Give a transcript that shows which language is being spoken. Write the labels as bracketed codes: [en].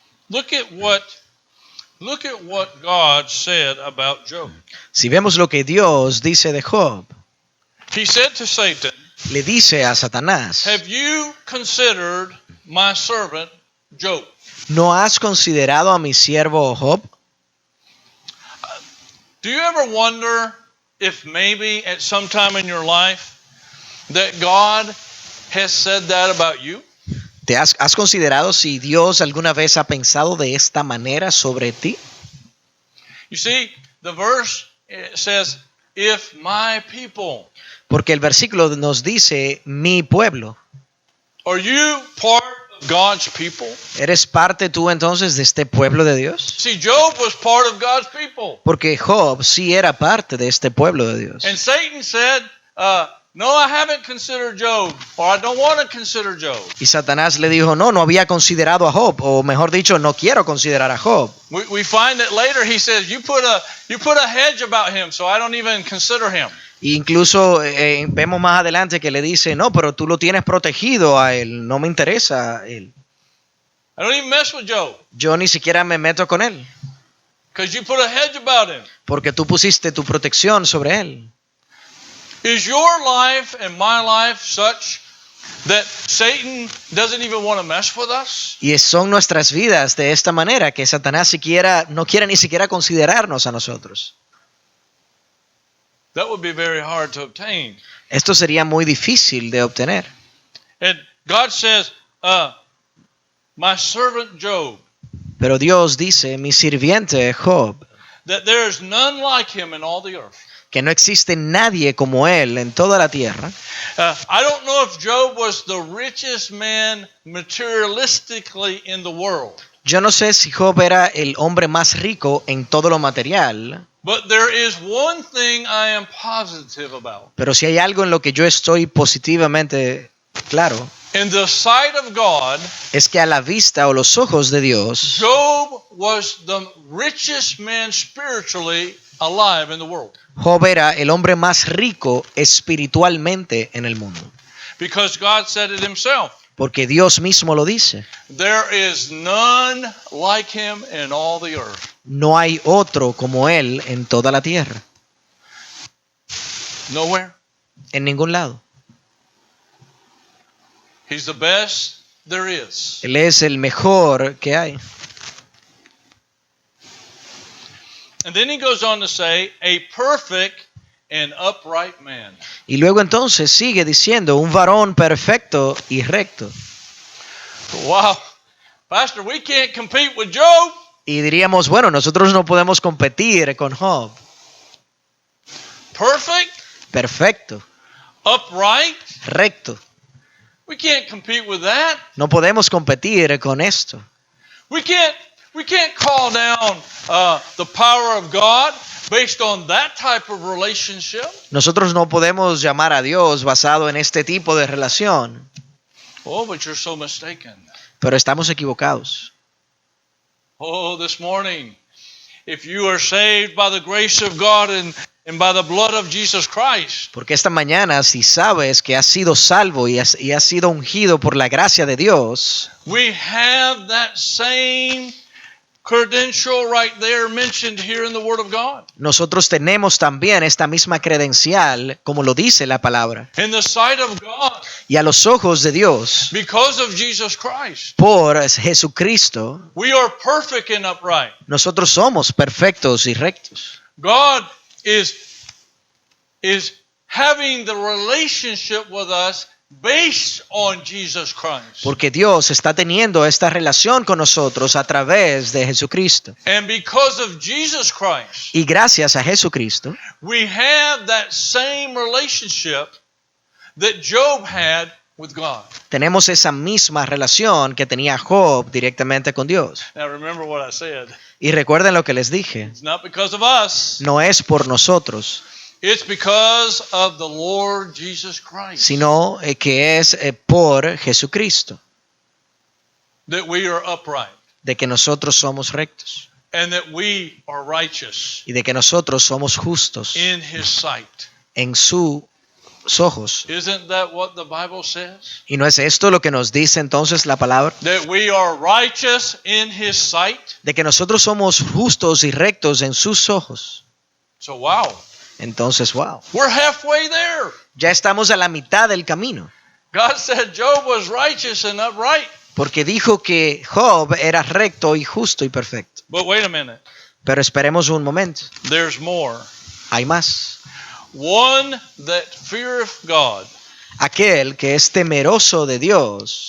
[en] Look at what God said about Job. [es] Si vemos lo que Dios dice de Job, [en] He said to Satan, [es] le dice a Satanás: [en] have you considered my servant Job? [es] ¿no has considerado a mi siervo Job? [en] Do you ever wonder if maybe at some time in your life that God has said that about you? [es] ¿Has considerado si Dios alguna vez ha pensado de esta manera sobre ti? [en] You see, the verse says, if my people. [es] Porque el versículo nos dice: mi pueblo. [en] Are you part of God's people? [es] ¿Eres parte tú entonces de este pueblo de Dios? [en] See, Job was part of God's people. [es] Porque Job sí era parte de este pueblo de Dios. [en] And Satan said, no, I haven't considered Job, or I don't want to consider Job. [es] Y Satanás le dijo: no había considerado a Job, o mejor dicho, no quiero considerar a Job. [en] We find that later he says, you put a hedge about him, so I don't even consider him. [es] E incluso vemos más adelante que le dice: no, pero tú lo tienes protegido a él, no me interesa a él. [en] I don't even mess with Job. [es] Yo ni siquiera me meto con él. [en] Because you put a hedge about him. [es] porque tú pusiste tu protección sobre él. [en] Is your life and my life such that Satan doesn't even want to mess with us? [es] Y son nuestras vidas de esta manera que Satanás no quiere ni siquiera considerarnos a nosotros. [en] That would be very hard to obtain. [es] Esto sería muy difícil de obtener. [en] And God says, my servant Job, [es] Pero Dios dice, mi sirviente Job, [en] that there is none like him in all the earth. [es] que no existe nadie como él en toda la tierra. [en] I don't know if Job was the richest man materialistically in the world. [es] Yo no sé si Job era el hombre más rico en todo lo material, [en] But there is one thing I am positive about. [es] pero si hay algo en lo que yo estoy positivamente claro, [en] In the sight of God, [es] es que a la vista o los ojos de Dios, [en] Job was the richest man spiritually alive in the world. [es] Job era el hombre más rico espiritualmente en el mundo. [en] Because God said it himself. [es] Porque Dios mismo lo dice. [en] There is none like him in all the earth. [es] No hay otro como él en toda la tierra. [en] Nowhere. [es] En ningún lado. [en] He's the best there is. [es] Él es el mejor que hay. [en] And then he goes on to say, a perfect and upright man. [es] Y luego entonces sigue diciendo, un varón perfecto y recto. [en] Wow. Pastor, we can't compete with Job. [es] Y diríamos, bueno, nosotros no podemos competir con Job. [en] Perfect, [es] Perfecto, [en] upright. [es] recto. [en] We can't compete with that. [es] No podemos competir con esto. [en] We can't call down the power of God based on that type of relationship. [es] Nosotros no podemos llamar a Dios basado en este tipo de relación. [en] Oh, but you're so mistaken. [es] Pero estamos equivocados. [en] Oh, this morning, if you are saved by the grace of God and by the blood of Jesus Christ, [es] Porque esta mañana, si sabes que has sido salvo y has sido ungido por la gracia de Dios, [en] we have that same credential right there mentioned here in the Word of God. [es] nosotros tenemos también esta misma credencial, como lo dice la palabra. [en] In the sight of God, [es] Y a los ojos de Dios, [en] because of Jesus Christ, [es] por Jesucristo, [en] we are perfect and upright. [es] nosotros somos perfectos y rectos. [en] God is having the relationship with us based on Jesus Christ. [es] Porque Dios está teniendo esta relación con nosotros a través de Jesucristo. [en] And because of Jesus Christ, [es] Y gracias a Jesucristo, [en] we have that same relationship that Job had with God. [es] tenemos esa misma relación que tenía Job directamente con Dios. [en] Now remember what I said. [es] Y recuerden lo que les dije, [en] It's not because of us. [es] no es por nosotros, [en] It's because of the Lord Jesus Christ [es] sino que es por Jesucristo, [en] that we are upright [es] de que nosotros somos rectos [en] and that we are righteous [es] y de que nosotros somos justos [en] in His sight. [es] en sus ojos. [en] Isn't that what the Bible says? [es] ¿Y no es esto lo que nos dice entonces la palabra? [en] That we are righteous in His sight? [es] De que nosotros somos justos y rectos en sus ojos. [en] So wow, [es] Entonces, wow, [en] we're halfway there. [es] ya estamos a la mitad del camino. [en] God said Job was righteous and upright. [es] Porque dijo que Job era recto y justo y perfecto. [en] But wait a minute, [es] Pero esperemos un momento. [en] there's more. [es] Hay más. [en] One that feareth God [es] Aquel que es temeroso de Dios